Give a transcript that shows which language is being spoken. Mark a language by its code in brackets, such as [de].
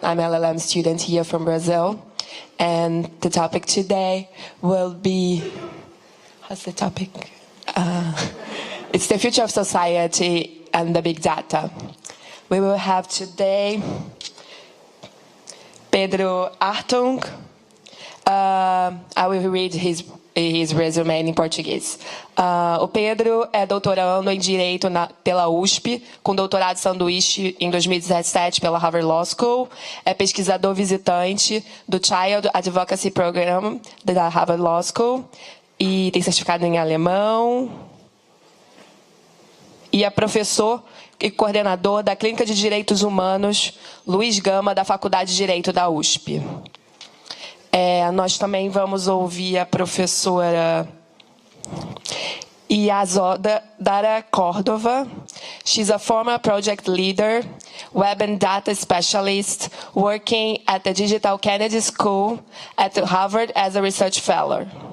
[en] I'm an LLM student here from Brazil. And the topic today will be... What's the topic? It's the future of society and the big data. We will have today Pedro Hartung. I will read his resume em português. [pt] O Pedro é doutorando em Direito pela USP, com doutorado sanduíche em 2017 pela Harvard Law School. É pesquisador visitante do Child Advocacy Program da Harvard Law School e tem certificado em alemão. E é professor e coordenador da Clínica de Direitos Humanos Luiz Gama, da Faculdade de Direito da USP. Nós também vamos ouvir a professora Iazodara Cordova. [en] She's a former project leader, web and data specialist, working at the Digital Kennedy School at Harvard as a research fellow.